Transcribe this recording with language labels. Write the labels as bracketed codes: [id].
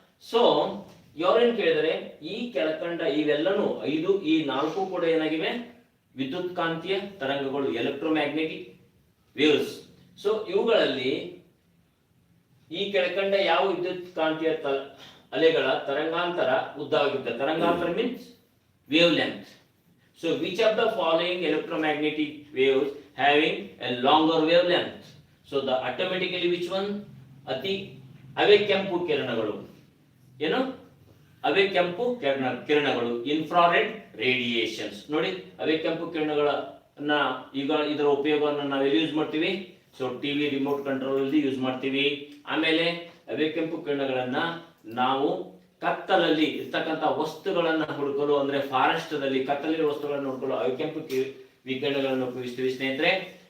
[kn] So ಯಾರೇನು ಕೇಳಿದರೆ ಈ ಕೆಳಕಂಡ ಇವೆಲ್ಲನೂ ಈ ನಾಲ್ಕು ಕೂಡ ಏನಾಗಿವೆ, ವಿದ್ಯುತ್ ಕಾಂತೀಯ ತರಂಗಗಳು, ಎಲೆಕ್ಟ್ರೋಮ್ಯಾಗ್ನೆಟಿಕ್ ವೇವ್ಸ್. ಸೊ ಇವುಗಳಲ್ಲಿ ಈ ಕೆಳಕಂಡ ಯಾವ ವಿದ್ಯುತ್ ಕಾಂತೀಯ ಅಲೆಗಳ ತರಂಗಾಂತರ ಉದ್ದವಾಗಿರುತ್ತೆ. [en] ತರಂಗಾಂತರ means wavelength. So which of the following electromagnetic waves having a longer wavelength? So the automatically which one? [kn] ಅತಿ ಅವೇ ಕೆಂಪು ಕಿರಣಗಳು. ಏನು ಅವೇ ಕೆಂಪು ಕಿರಣಗಳು, ಇನ್ಫ್ರಾರೆಡ್ ರೇಡಿಯೇಷನ್ಸ್. ನೋಡಿ ಅವೇ ಕೆಂಪು ಕಿರಣಗಳನ್ನ ಈಗ ಇದರ ಉಪಯೋಗವನ್ನು ನಾವು ಎಲ್ಲಿ ಯೂಸ್ ಮಾಡ್ತೀವಿ? ಸೊ ಟಿವಿ ರಿಮೋಟ್ ಕಂಟ್ರೋಲ್ ಅಲ್ಲಿ ಯೂಸ್ ಮಾಡ್ತೀವಿ. ಆಮೇಲೆ ಅವೇ ಕೆಂಪು ಕಿರಣಗಳನ್ನ ನಾವು ಕತ್ತಲಲ್ಲಿ ಇರ್ತಕ್ಕಂಥ ವಸ್ತುಗಳನ್ನ ಹುಡುಕಲು, ಅಂದ್ರೆ ಫಾರೆಸ್ಟ್ ದಲ್ಲಿ ಕತ್ತಲಿನ ವಸ್ತುಗಳನ್ನು ಹುಡುಕಲು ಅವೇ ಕೆಂಪು ವಿಕಿರಣಗಳನ್ನು ಉಪಯೋಗಿಸ್ತೀವಿ ಸ್ನೇಹಿತರೆ.